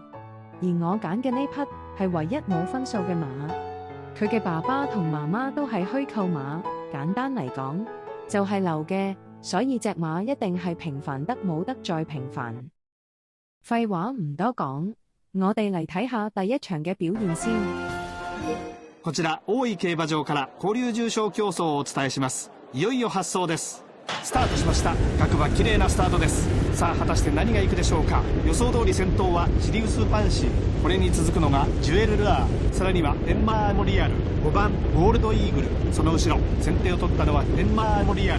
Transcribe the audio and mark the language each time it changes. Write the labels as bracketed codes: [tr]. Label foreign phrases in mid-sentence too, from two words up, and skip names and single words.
[yue] 而我揀嘅呢匹係唯一冇分數嘅馬，佢嘅爸爸同媽媽都係虛構馬，簡單嚟講就係流嘅，所以隻馬一定係平凡得冇得再平凡。廢話唔多講，我哋嚟睇下第一場嘅表現先。 [ja] こちら大井競馬場から交流重賞競争をお伝えします。いよいよ発走です。スタートしました。各馬綺麗なスタートです。さあ果たして何がいくでしょうか。予想通り先頭はシリウス・ファンシー、これに続くのがジュエル・ルアー、さらにはデンマー・モリアル、5番ゴールド・イーグル、その後ろ先手を取ったのはデンマー・モリアル。